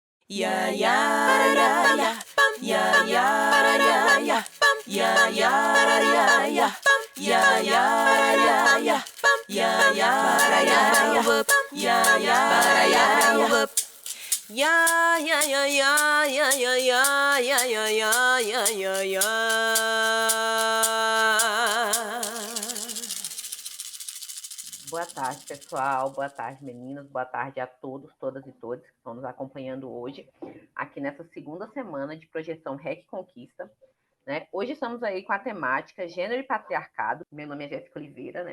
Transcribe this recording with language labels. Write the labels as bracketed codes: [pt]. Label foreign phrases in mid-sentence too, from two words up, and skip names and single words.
[pt] Ya ya ya ya ya ya ya ya ya ya ya ya ya ya ya ya ya ya whoop ya ya whoop ya ya ya ya ya ya ya ya ya ya ya ya. Boa tarde, pessoal. Boa tarde, meninas. Boa tarde a todos, todas e todos que estão nos acompanhando hoje, aqui nessa segunda semana de projeção REC Conquista. Né? Hoje estamos aí com a temática Gênero e Patriarcado. Meu nome é Jéssica Oliveira, né?